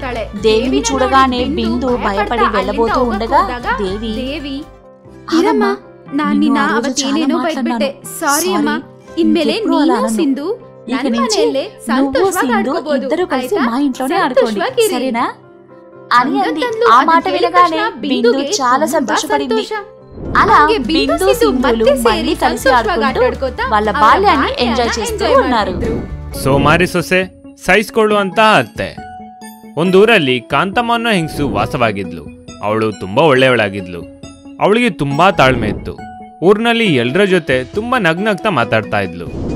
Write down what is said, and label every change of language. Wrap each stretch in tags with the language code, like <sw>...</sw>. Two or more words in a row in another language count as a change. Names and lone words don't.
<te>దేవిని చూడగానే బిందు భయపడి వెళ్ళబోతూ ఉండగా దేవి, ఇద్దరు కలిసి మా ఇంట్లోనే ఆడుకోండి, సరేనా అని అంది. ఆ మాట వినగానే బిందు చాలా సంతోషపడింది. అలా బిందు సింధులు మళ్ళీ కలిసి ఆడుకుంటూ వాళ్ళ బాల్యాన్ని ఎంజాయ్ చేస్తూ ఉన్నారు.</te> <kn>ಸೋಮಾರಿ ಸೊಸೆ ಸಹಿಸ್ಕೊಳ್ಳು ಅಂತ ಅತ್ತೆ. ಒಂದೂರಲ್ಲಿ ಕಾಂತಮ್ಮ ಅನ್ನೋ ಹೆಂಗಸು ವಾಸವಾಗಿದ್ಲು. ಅವಳು ತುಂಬಾ ಒಳ್ಳೆಯವಳಾಗಿದ್ಲು. ಅವಳಿಗೆ ತುಂಬಾ ತಾಳ್ಮೆ ಇತ್ತು. ಊರಿನಲ್ಲಿ ಎಲ್ಲರ ಜೊತೆ ತುಂಬಾ ನಗ್ನಗ್ತಾ ಮಾತಾಡ್ತಾ ಇದ್ಲು.</kn>